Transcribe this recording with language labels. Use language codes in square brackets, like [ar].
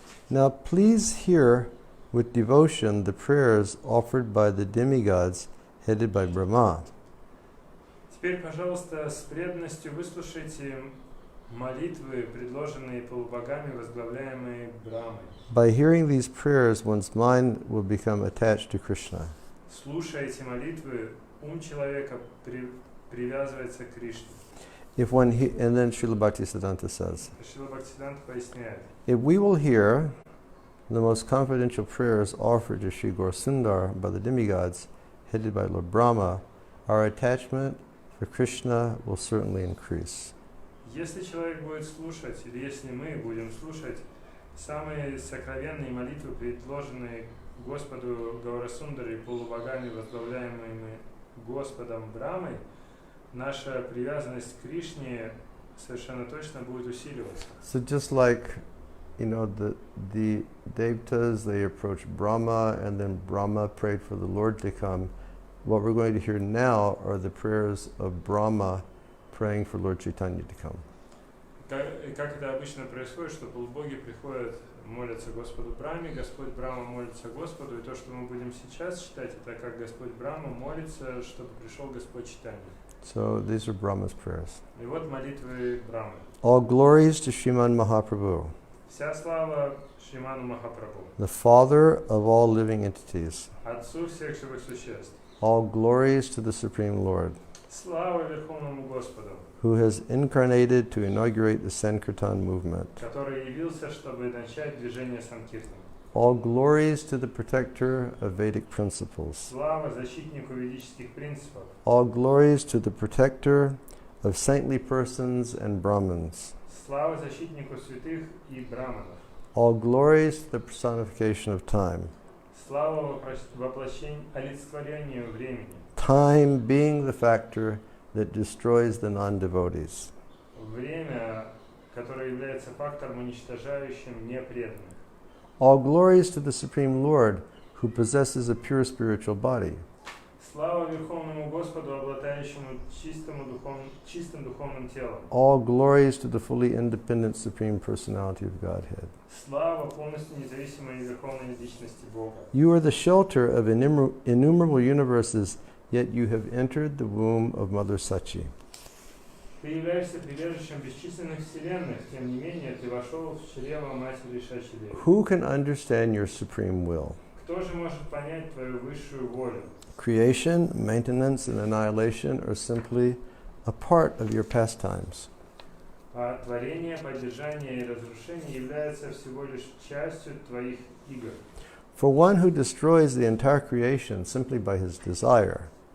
[en] Now please hear with devotion the prayers offered by the demigods headed by Brahma. [ru] Теперь, пожалуйста, с преданностью выслушайте молитвы, предложенные полубогами, возглавляемые Брамой. [en] By hearing these prayers, one's mind will become attached to Krishna. [ru] Слушая эти молитвы, ум человека привязывается к Кришне. [en] And then Srila Bhaktisiddhanta says, [ru] Шрила Бхактисиддханта поясняет, [en] if we will hear the most confidential prayers offered to Sri Gaurasundar by the demigods, headed by Lord Brahma, our attachment for Krishna will certainly increase. [ru] если человек будет слушать, или если мы будем слушать самые сокровенные молитвы, предложенные Господу Гаурасундаре полубогами, возглавляемыми Господом Брамой, наша привязанность к Кришне совершенно точно будет усиливаться. [en] So just like, the Devatas, they approached Brahma, and then Brahma prayed for the Lord to come. What we're going to hear now are the prayers of Brahma praying for Lord Chaitanya to come. [ru] Как это обычно происходит, что полубоги приходят, молятся Господу Брахме, Господь Брахма молится Господу, и то, что мы будем сейчас читать, это как Господь Брахма молится, чтобы пришел Господь Чайтанья. [en] So these are Brahma's prayers. [ru] И вот молитвы Брамы. [en] All glories to Sriman Mahaprabhu, [ru] Вся слава Шриману Махапрабху, [en] the Father of all living entities. [ru] Отцу всех живых существ. [en] All glories to the Supreme Lord, [ru] Слава Верховному Господу, [en] who has incarnated to inaugurate the Sankirtan movement. [ru] который явился, чтобы начать движение Санкиртана. [en] All glories to the protector of Vedic principles. [ru] Слава защитнику ведических принципов. [en] All glories to the protector of saintly persons and Brahmins. [ru] Слава защитнику святых и браманов. [en] All glories to the personification of time. [ru] Слава олицетворению времени. [en] Time being the factor that destroys the non-devotees. [ru] Время, которое является фактором, уничтожающим непреданных. [en] All glories to the Supreme Lord, who possesses a pure spiritual body. [ru] Слава Верховному Господу, обладающему чистым духовным телом. [en] All glories to the fully independent Supreme Personality of Godhead. [ru] Слава полностью независимой Верховной Личности Бога. [en] You are the shelter of innumerable universes, yet you have entered the womb of Mother Sachi. [ru] Ты являешься прибежищем бесчисленных вселенных, тем не менее ты вошел в чрево Матери Шачи-девы. [en] Who can understand your supreme will? [ru] Кто же может понять твою высшую волю? [en] Creation, maintenance, and annihilation are simply a part of your pastimes. [ru] А творение, поддержание и разрушение являются всего лишь частью твоих игр. [en] For one who destroys the entire creation simply by his desire.